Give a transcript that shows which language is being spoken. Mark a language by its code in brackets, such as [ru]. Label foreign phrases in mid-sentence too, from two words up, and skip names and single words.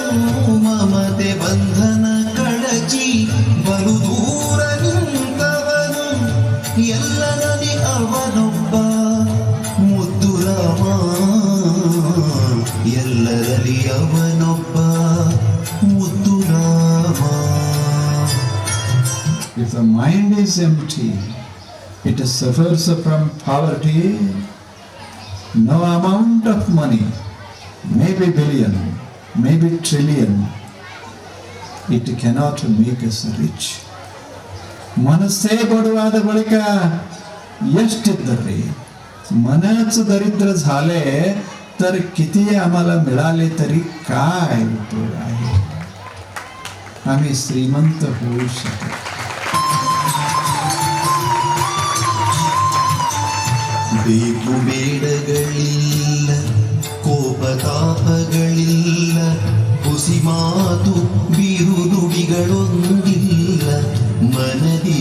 [kn] ಮಮತೆ ಬಂಧನ ಕಳಚಿ ಬಲು ದೂರ ನಿಂತವನು. ಎಲ್ಲರಲ್ಲಿ ಅವನೊಬ್ಬ ಮುದ್ದು ರಾಮ, ಎಲ್ಲರಲ್ಲಿ ಅವನೊಬ್ಬ ಮುದ್ದು ರಾಮ. [en] If the mind is empty, it suffers from poverty. No amount of money, maybe billion, maybe trillion, it cannot make us rich. [kn] ಮನಸ್ಸೇ ಬಡವಾದ ಬಳಿಕ ಎಷ್ಟಿದ್ದರಿ [mr] मनच दरिद्र झाले तर किती आम्हाला मिळाले तरी काय उपयोग आहे. आम्ही श्रीमंत होऊ शकतो. [kn] ಬೇಕು ಬೇಡಗಳಿಲ್ಲ, ಕೋಪತಾಪಗಳಿಲ್ಲ, ಹುಸಿ ಮಾತು ಬಿರುನುಡಿಗಳೊಂದಿಲ್ಲ ಮನದಿ.